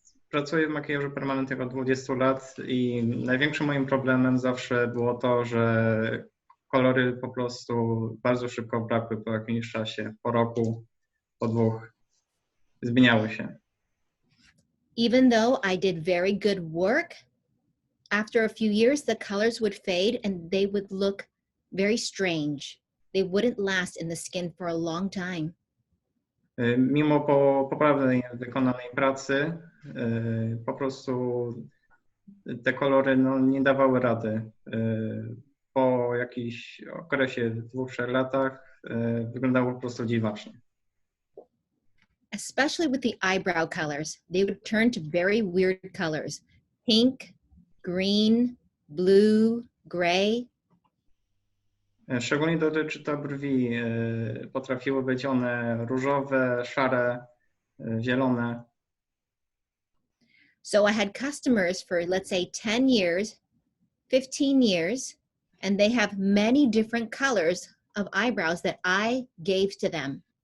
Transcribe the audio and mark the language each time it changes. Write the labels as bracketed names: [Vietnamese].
[Polish] Pracuję w makijażu permanentnym od 20 lat i największym moim problemem zawsze było to, że kolory po prostu bardzo szybko brakły po jakimś czasie, po roku, po 2, zmieniały się. [English] Even though I did very good work, after a few years, the colors would fade and they would look very strange. They wouldn't last in the skin for a long time. [Polish] Mimo poprawnej wykonanej pracy, po prostu te kolory nie dawały rady. Po jakimś okresie 2-3 latach wyglądało po prostu dziwacznie. [English] Especially with the eyebrow colors, they would turn to very weird colors. Pink, green, blue, gray. [Polish] Szczególnie dotyczy to brwi. Potrafiły być one różowe, szare, zielone. [English] So I had customers for, let's say, 10 years, 15 years, and they have many different colors of eyebrows that I gave to them.